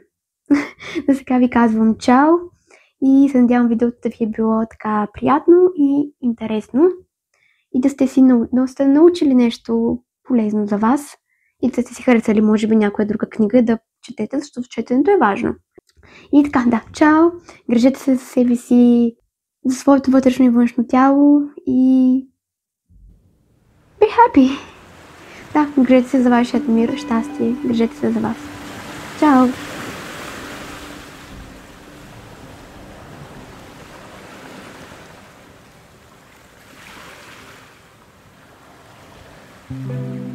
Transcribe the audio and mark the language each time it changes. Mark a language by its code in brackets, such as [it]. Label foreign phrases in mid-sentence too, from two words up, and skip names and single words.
[bg] За сега ви казвам чао и се надявам видеото да ви е било така приятно и интересно и да сте научили нещо полезно за вас и да сте си харесали може би някоя друга книга да четете, защото четенето е важно. И така, да, чао! Грижете се за себе си, за своето вътрешно и външно тяло и [en] be happy! [bg] Да, грижете се за вашият мир, щастие, грижете се за вас. Чао! [en] Thank you.